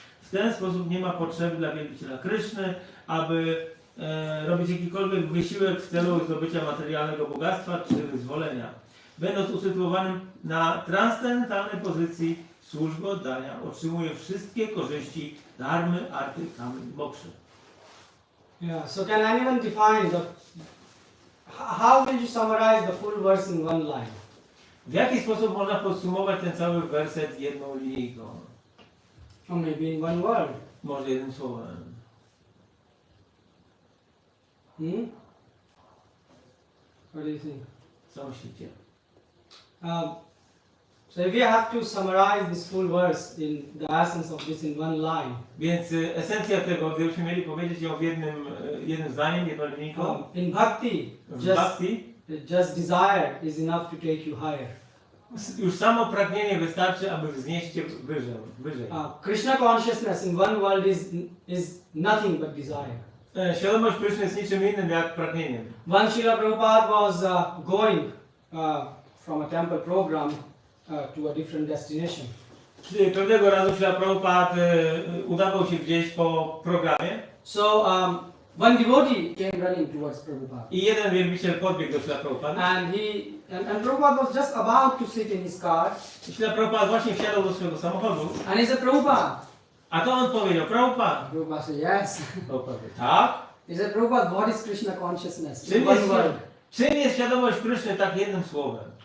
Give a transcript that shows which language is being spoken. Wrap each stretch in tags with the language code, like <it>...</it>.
<pl>W ten sposób nie ma potrzeby dla wielbiciela Kryszny, aby robić jakikolwiek wysiłek w celu zdobycia materialnego bogactwa czy wyzwolenia. Będąc usytuowanym na transcendentalnej pozycji służby oddania, otrzymuje wszystkie korzyści dharmy, arty, kamy i mokszy.</pl> <en>Yeah, so can anyone define how will you summarize the full verse in one line?</en> <pl>W jaki sposób można podsumować ten cały werset jedną linijką?</pl> <en>Or maybe in one word?</en> <pl>Może jednym słowem.</pl> <en>What do you think?</en> <pl>Co myślicie?</pl> <en>So if you have to summarize this full verse in the essence of this in one line.</en> <pl>Więc esencja tego, gdybyśmy mieli powiedzieć ją w jednym zdaniem, jedną linijką.</pl> <en>In bhakti, just desire is enough to take you higher.</en> <pl>Już samo pragnienie wystarczy, aby wznieść cię wyżej.</pl> <en>Krishna consciousness in one world is nothing but desire.</en> <pl>Świadomość Kryszny jest niczym innym jak pragnieniem.</pl> <en>Once Srila Prabhupada was going from a temple program to a different destination.</en> <pl>Pewnego razu Srila Prabhupada udawał się gdzieś po programie.</pl> <en>So one devotee came running towards Prabhupada.</en> <pl>I jeden wielbiciel podbiegł do Srila Prabhupada.</pl> <en>And Prabhupada was just about to sit in his car.</en> <pl>Srila Prabhupada właśnie wsiadał do swojego samochodu.</pl> <en>And he said, Prabhupada.</en> <pl>A to on powiedział, Prabhupada.</pl> <en>Prabhupada said, yes.</en> <pl>Prabhupada, tak?</pl> <en>He said, Prabhupada, what is Krishna consciousness?</en> <pl>Czym jest świadomość Kryszny tak jednym słowem?</pl>